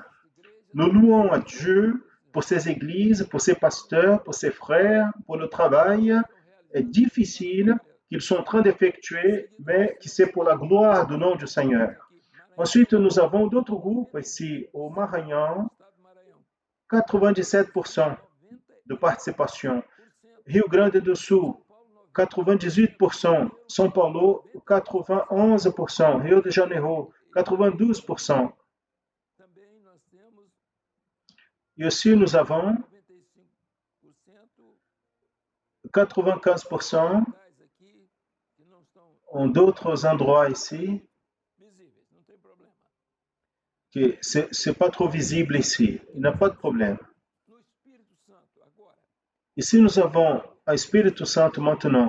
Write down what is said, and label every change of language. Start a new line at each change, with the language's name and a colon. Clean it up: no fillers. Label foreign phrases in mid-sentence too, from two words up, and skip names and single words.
French: Nous louons à Dieu pour ces églises, pour ces pasteurs, pour ces frères, pour le travail difficile qu'ils sont en train d'effectuer, mais qui c'est pour la gloire du nom du Seigneur. Ensuite, nous avons d'autres groupes ici au Maranhão, 97% de participation. Rio Grande do Sul, 98%. São Paulo, 91%. Rio de Janeiro, 92%. E aussi, nous avons 95% en d'autres endroits ici, que c'est pas trop visible ici. Il n'y a pas de problème. Ici, nous avons a Espírito Santo maintenant.